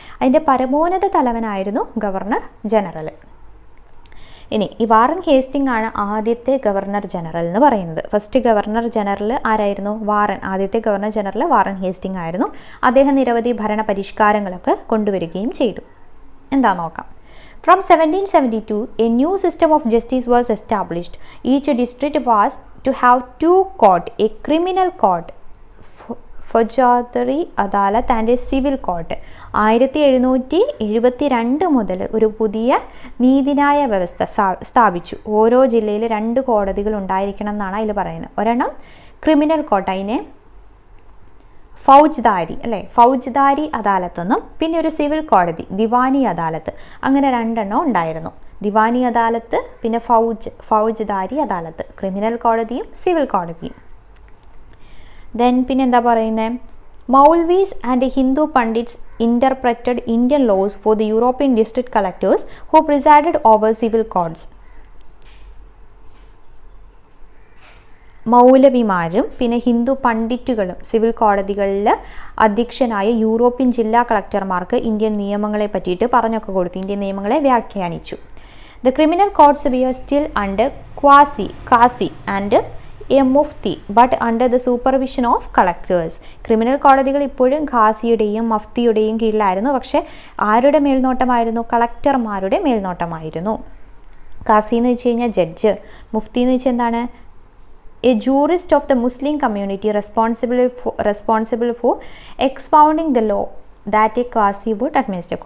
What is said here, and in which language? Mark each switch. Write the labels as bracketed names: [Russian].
[Malayalam] അതിൻ്റെ പരമോന്നത തലവനായിരുന്നു governor general. ഇനി ഈ വാറൻ ഹേസ്റ്റിംഗ് ആണ് ആദ്യത്തെ ഗവർണർ ജനറൽ എന്ന് പറയുന്നത്. ഫസ്റ്റ് ഗവർണർ ജനറൽ ആരായിരുന്നു? ആദ്യത്തെ ഗവർണർ ജനറൽ വാറൻ ഹേസ്റ്റിംഗ് ആയിരുന്നു. അദ്ദേഹം നിരവധി ഭരണ പരിഷ്കാരങ്ങളൊക്കെ കൊണ്ടുവരികയും ചെയ്തു. എന്താ നോക്കാം. [English] From 1772, a new system of justice was established. Each district was to have 2 courts, a criminal court, ഫൗജദാരി അദാലത്ത് and civil court. [Malayalam] 1772 മുതൽ ഒരു പുതിയ നീതിന്യായ വ്യവസ്ഥ സ്ഥാപിച്ചു. ഓരോ ജില്ലയിൽ 2 കോടതികൾ ഉണ്ടായിരിക്കണം എന്നാണ് അതിൽ പറയുന്നത്. ഒരെണ്ണം ക്രിമിനൽ കോർട്ട്, അതിനെ ഫൗജ്ദാരി അദാലത്ത് എന്നും, പിന്നെ ഒരു സിവിൽ കോടതി ദിവാനി അദാലത്ത്. അങ്ങനെ 2 എണ്ണം ഉണ്ടായിരുന്നു. ദിവാനി അദാലത്ത്, പിന്നെ ഫൗജ്ദാരി അദാലത്ത്, ക്രിമിനൽ കോടതിയും സിവിൽ കോടതിയും. [English] then [Malayalam] പിന്നെ എന്താ പറയുന്നത്? [English] Maulvis and Hindu pandits interpreted Indian laws for the European district collectors who presided over civil codes. [Malayalam] മൗലവിമാരും പിന്നെ ഹിന്ദു പണ്ഡിറ്റുകളും സിവിൽ കോടതികളിൽ അധ്യക്ഷനായ യൂറോപ്യൻ ജില്ലാ കളക്ടർമാർക്ക് ഇന്ത്യൻ നിയമങ്ങളെ പറ്റിയിട്ട് പറഞ്ഞൊക്കെ കൊടുത്തു. ഇന്ത്യൻ നിയമങ്ങളെ വ്യാഖ്യാനിച്ചു. [English] The criminal courts were still under Qasi and a mufti but under the supervision of collectors. [Malayalam] Criminal കോടതികൾ ഇപ്പോഴും ഖാസിയുടെയും മഫ്തിയുടെയും കീഴിലായിരുന്നു. പക്ഷേ ആരുടെ മേൽനോട്ടമായിരുന്നു? കളക്ടർമാരുടെ മേൽനോട്ടമായിരുന്നു. ഖാസി എന്ന് വെച്ച് കഴിഞ്ഞാൽ ജഡ്ജ്, മുഫ്തി എന്ന് വെച്ചാൽ എന്താണ്? [English] A jurist of the Muslim community responsible for expounding the law that a qazi would administer.